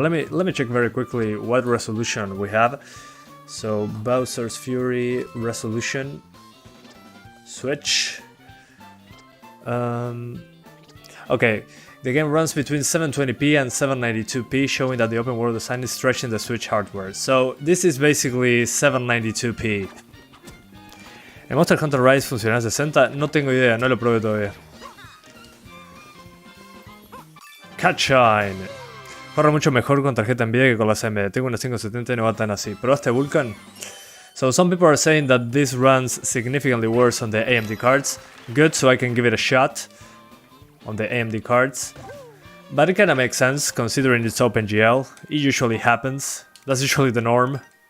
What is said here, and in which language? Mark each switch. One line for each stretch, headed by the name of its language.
English: Let me check very quickly what resolution we have. So Bowser's Fury resolution, Switch. Okay, the game runs between 720p and 792p, showing that the open world design is stretching the Switch hardware. So this is basically 792p.
Spanish: ¿El Monster Hunter Rise funciona a 60? No tengo idea, no lo probé todavía. Catshine. Corre mucho mejor con tarjeta NVIDIA que con las AMD. Tengo una 570 y no va tan así. ¿Probaste Vulkan?
English: So some people are saying that this runs significantly worse on the AMD cards. Good, so I can give it a shot on the AMD cards. But it kinda makes sense considering it's OpenGL. It usually happens. That's usually the norm.